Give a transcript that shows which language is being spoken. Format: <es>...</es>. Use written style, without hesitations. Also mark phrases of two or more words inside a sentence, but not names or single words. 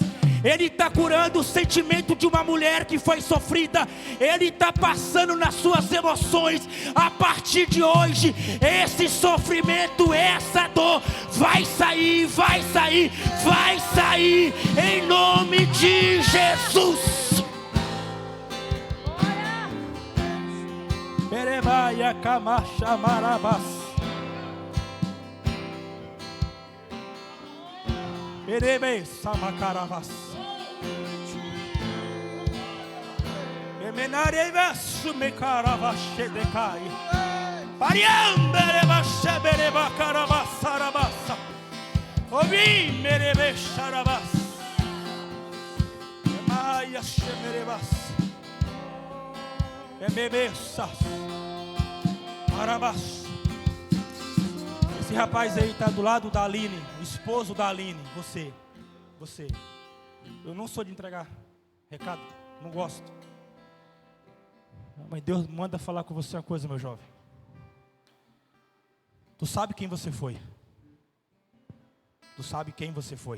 <pt>Ele está curando o sentimento de uma mulher que foi sofrida. Ele está passando nas suas emoções. A partir de hoje, esse sofrimento, essa dor vai sair, vai sair, vai sair, em nome de Jesus. Perebaia Camacha Marabas. Perebe Samacaravas. Emenarevas Mecaravas Shedecai. Pariambereba Shebereba Caravas Sarabassa. Ovi Merebe Charabas. Emaia Shemerebas. Emebeças. Arabas. Esse rapaz aí está do lado da Aline, o esposo da Aline. Você. Eu não sou de entregar recado, não gosto. Mas Deus manda falar com você uma coisa, meu jovem. Tu sabe quem você foi. Tu sabe quem você foi.</pt>